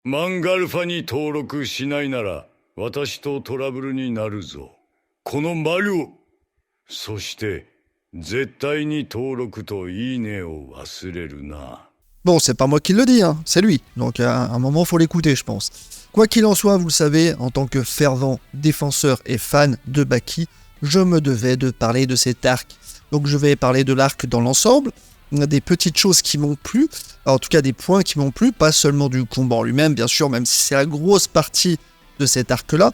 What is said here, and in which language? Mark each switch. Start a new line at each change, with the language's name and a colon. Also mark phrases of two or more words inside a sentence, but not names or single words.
Japanese: マンガルファに登録しないなら私とトラブルになるぞ。このマリオ。そして絶対に登録といいねを忘れるな。
French: Bon, c'est pas moi qui le dis, hein, c'est lui. Donc à un moment, faut l'écouter, je pense. Quoi qu'il en soit, vous le savez, en tant que fervent défenseur et fan de Baki, je me devais de parler de cet arc. Donc je vais parler de l'arc dans l'ensemble. On a des petites choses qui m'ont plu, en tout cas des points qui m'ont plu, pas seulement du combat en lui-même, bien sûr, même si c'est la grosse partie de cet arc-là.